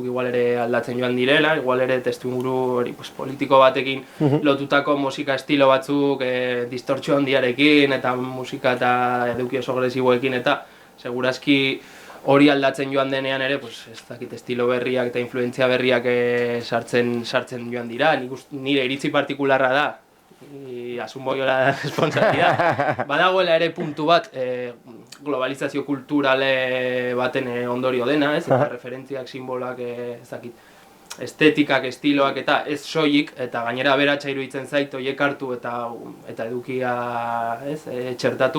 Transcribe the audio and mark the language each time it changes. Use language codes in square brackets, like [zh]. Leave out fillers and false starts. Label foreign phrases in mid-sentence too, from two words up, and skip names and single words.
[eu] igual ere aldatzen joan direla, igual ere testuinguru hori pues, politiko batekin lotutako musika estilo batzuk distortzio handiarekin eta musika eta eduki oso agresiboekin eta segurazki hori aldatzen joan denean ere, pues, ez dakit estilo berriak eta influentzia berriak sartzen joan dira, nire iritzi partikularra da, [es] asumo yo la responsabilidad. [eu] Badagoela ere puntu bat globalizazio kulturale baten ondorio dena, ez? Eta referentziak, simboloak, ez dakit, estetikak, estiloak eta ez soilik, eta gainera aberatsa iruditzen zait horiek hartu eta edukia, ez, txertatu.